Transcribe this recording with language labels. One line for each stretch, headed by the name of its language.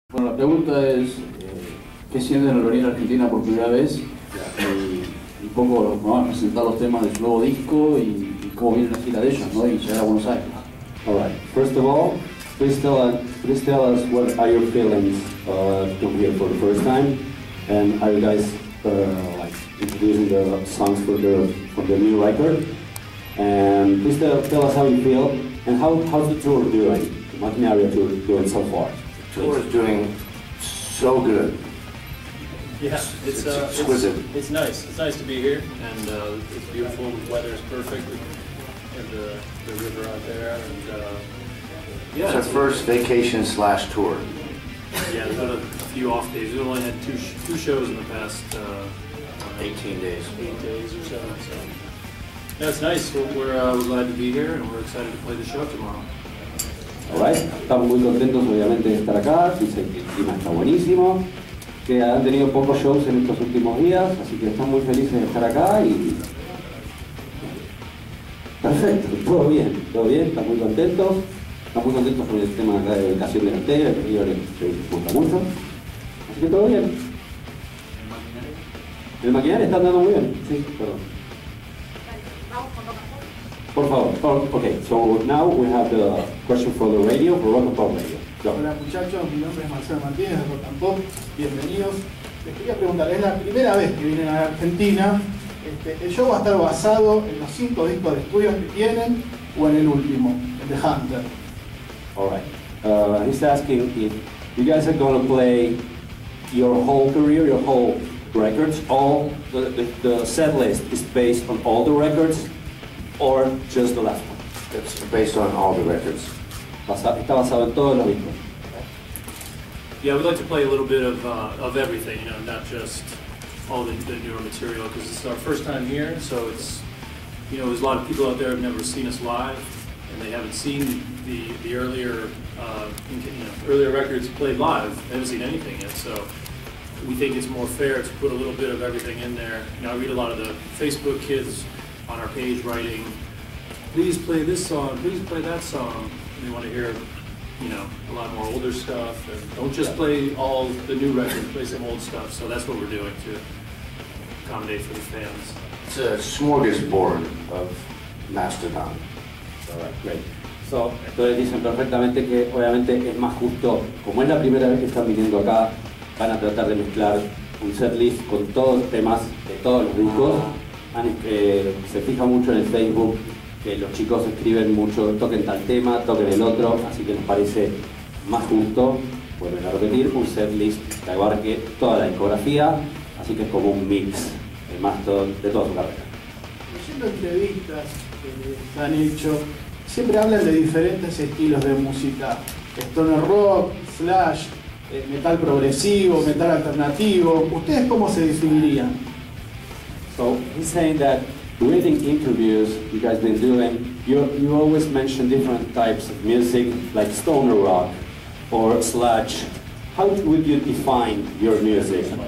Spanish: La pregunta es, ¿qué sienten al venir a Argentina por primera vez? Y un poco vamos a presentar los temas de su nuevo disco y cómo viene la gira de ellos, ¿no? Y llegar a Buenos Aires.
English: Alright, first of all, please tell us what are your feelings to come here for the first time, and are you guys like introducing the songs for the new record? And please tell us how you feel and how's the tour doing? The Maquinaria tour doing so far? The tour is doing so good. Yeah, it's exquisite. It's nice. It's nice to be here, and it's beautiful. The weather is perfect. And the river out there, and yeah, it's our first vacation / tour. Yeah, we've had a few off days. We've only had two shows in the past 18 days. 8 days or so. Yeah, it's nice. We're glad to be here, and we're excited to play the show tomorrow.
Spanish: Alright, estamos muy contentos obviamente de estar acá. Dicen que el clima está buenísimo, que han tenido pocos shows en estos últimos días, así que están muy felices de estar acá y perfecto, todo bien, están muy contentos con el tema acá de educación delantera, que les gusta mucho, así que todo bien. El maquinaria está andando muy bien, sí, perdón. Por favor,
English: okay, so now we have the question for the radio, for Rock and Pop Radio. Go.
Spanish: Hola muchachos, mi nombre es Marcelo Martínez de Rock and Pop, bienvenidos. Les quería preguntar, es la primera vez que vienen a Argentina. ¿El show va a estar basado en los 5 discos de estudio que tienen o en el último, el de Hunter?
English: Alright, he's asking if you guys are going to play your whole career, your whole records, all the set list is based on all the records or just the last one? It's based on all the records.
Spanish: Está basado en todos los discos.
English: Yeah, we'd like to play a little bit of everything, you know, not just all the newer material, because it's our first time here, so it's, you know, there's a lot of people out there who have never seen us live, and they haven't seen the earlier, earlier records played live. They haven't seen anything yet, so we think it's more fair to put a little bit of everything in there. You know, I read a lot of the Facebook kids on our page writing, please play this song, please play that song. And they want to hear, you know, a lot more older stuff, and don't just play all the new records, play some old stuff. So that's what we're doing to accommodate for the fans. It's a smorgasbord of Mastodon. Alright, great.
Spanish: So, entonces dicen perfectamente que obviamente es más justo, como es la primera vez que están viniendo acá, van a tratar de mezclar un setlist con todos los temas de todos los discos. Se fija mucho en el Facebook que los chicos escriben mucho, toquen tal tema, toquen el otro, así que nos parece más justo, vuelven a repetir, un setlist que abarque toda la discografía, así que es como un mix de Mastodon de toda su carrera. Leyendo entrevistas que han hecho, siempre hablan de diferentes estilos de música, stoner rock, slash, metal progresivo, metal alternativo. ¿Ustedes cómo se definirían?
English: So he's saying that reading interviews you guys been doing, you always mention different types of music like stoner rock or sludge. How would you define your music?